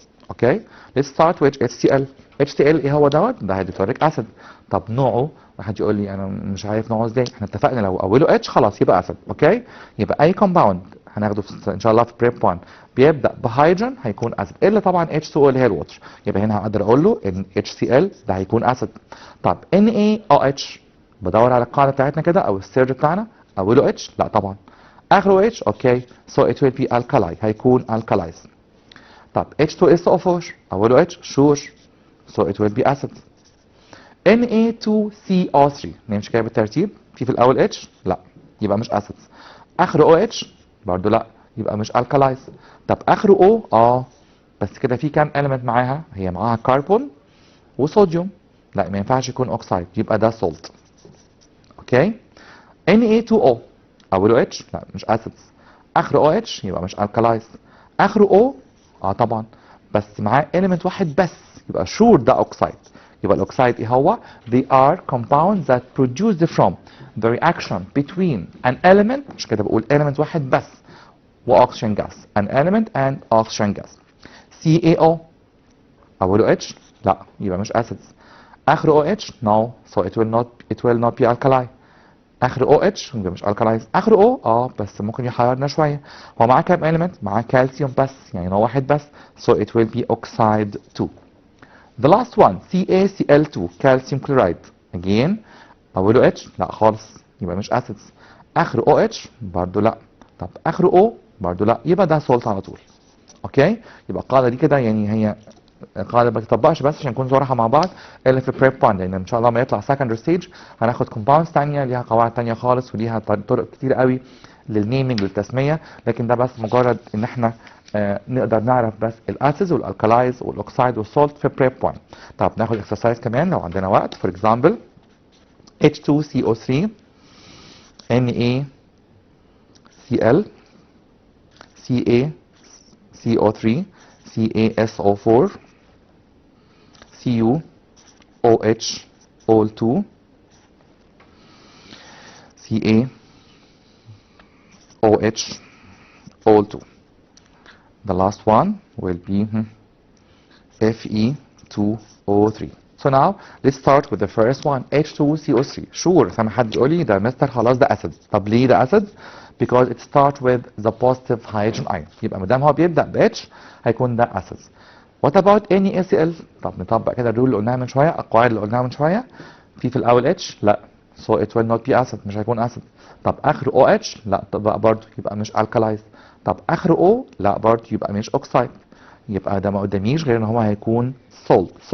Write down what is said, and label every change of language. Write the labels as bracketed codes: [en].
[en] Okay let's start with HCl. [ar] HCl ايه هو دوت؟ ده هيدروكلوريك اسيد. طب نوعه واحد يقول لي انا مش عارف نوعه ازاي. احنا اتفقنا لو اوله اتش خلاص يبقى اسيد. اوكي يبقى اي كومباوند هناخده ان شاء الله في بريب 1 بيبدا بهيدروجين هيكون اسيد الا طبعا H2O اللي هي الوتر. يبقى هنا هقدر اقول له ان HCl ده هيكون اسيد. طب NaOH بدور على القاعده بتاعتنا كده او السيرج بتاعنا اوله اتش لا طبعا اخره اتش. اوكي [en] so it will be alkali [ar] هيكون alkalize. طب H2SO4 اوله H sure [en] so it will be acid. [ar] Na2CO3 نمشي كده بالترتيب في الاول H لا يبقى مش acid. اخره OH برضو لا يبقى مش alkalize. طب اخره O بس كده في كام element معاها؟ هي معاها كربون وصوديوم لا ما ينفعش يكون اوكسايد يبقى ده salt. اوكي Na2O اوله H لا مش acid. اخره OH يبقى مش alkalize. اخره O طبعا بس معاه element واحد بس يبقى sure ده اوكسايد. يبقى الاوكسايد ايه هو؟ [en] they are compounds that produced from the reaction between an element [ar] مش كده بقول element واحد بس [en] واكسجين gas an element and oxygen gas. [ar] CaO اوله H لا يبقى مش acids. [en] اخره OH no so it will not be alkali. [ar] اخر OH يبقى مش alkalize. اخر O بس ممكن يحيرنا شويه. هو معاه كام element؟ معاه كالسيوم بس يعني نوع واحد بس [en] so it will be oxide 2. The last one CaCl2 calcium chloride again [ar] اوله H لا خالص يبقى مش acids. اخر OH برضو لا. طب اخر O برضو لا يبقى ده salt على طول. اوكي يبقى القاعده دي كده يعني هي القاعده ما تطبقش بس عشان نكون صراحه مع بعض الا في بريب 1 لان ان شاء الله ما يطلع سكندري ستيج هناخد كومباوندز ثانيه ليها قواعد ثانيه خالص وليها طرق كتير قوي للنيمنج للتسميه. لكن ده بس مجرد ان احنا نقدر نعرف بس الاسيدز والالكالايز والاوكسايد والسولت في بريب 1. طب ناخد اكسرسايز كمان لو عندنا وقت. فور اكزامبل H2CO3 [en] NaCl, CaCO3, CaSO4, CuOH, Ol2, CaOH, Ol2. The last one will be Fe2O3. So now let's start with the first one, H2CO3. [ar] Sure, سامع حد يقول لي ده مستر خلاص ده acid. طب ليه ده acid؟ [en] Because it starts with the positive hydrogen ion. [ar] يبقى ما دام هو بيبدأ ب H هيكون ده acid. [en] What about NaCl؟ [ar] طب نطبق كده الرول اللي قلناها من شوية، القواعد اللي قلناها من شوية. في الأول H؟ لا. [en] So it will not be acid، [ar] مش هيكون acid. طب آخر OH؟ لا طب برضه يبقى مش alkalized. طب آخر O؟ لا برضه يبقى مش oxide. يبقى ده ما قداميش غير ان هو هيكون salt.